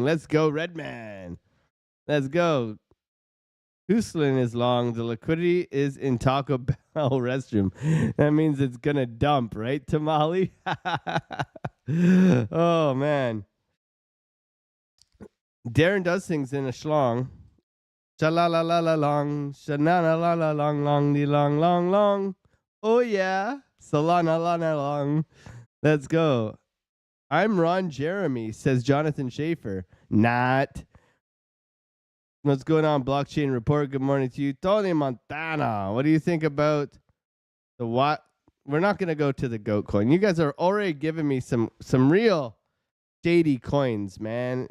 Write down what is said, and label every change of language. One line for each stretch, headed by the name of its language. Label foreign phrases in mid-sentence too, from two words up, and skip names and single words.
English: Let's go, Redman. Let's go. Huslin is long. The liquidity is in Taco Bell restroom. That means it's going to dump, right, Tamale? Oh, man. Darren does things in a schlong. Sha-la-la-la-la-long. Sha-na-na-la-la-long, long, long, long. Oh, yeah. Solana-la-na-long. Let's go. I'm Ron Jeremy, says Jonathan Schaefer. Not. What's going on, Blockchain Report? Good morning to you. Tony Montana, what do you think about the what? We're not going to go to the GOAT coin. You guys are already giving me some real shady coins, man.